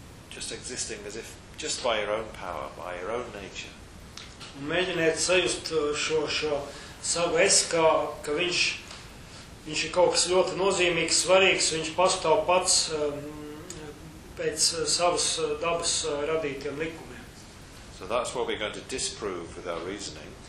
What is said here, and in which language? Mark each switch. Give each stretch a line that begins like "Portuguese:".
English: Just existing as if, just by your own power, by your own nature.
Latvian: Un mēģināt sajust šo savu es, ka viņš ir kaut kas ļoti nozīmīgs, svarīgs, viņš pastāv pats pēc savas dabas radītiem likumiem.
English: So that's what we're going to disprove with our reasoning.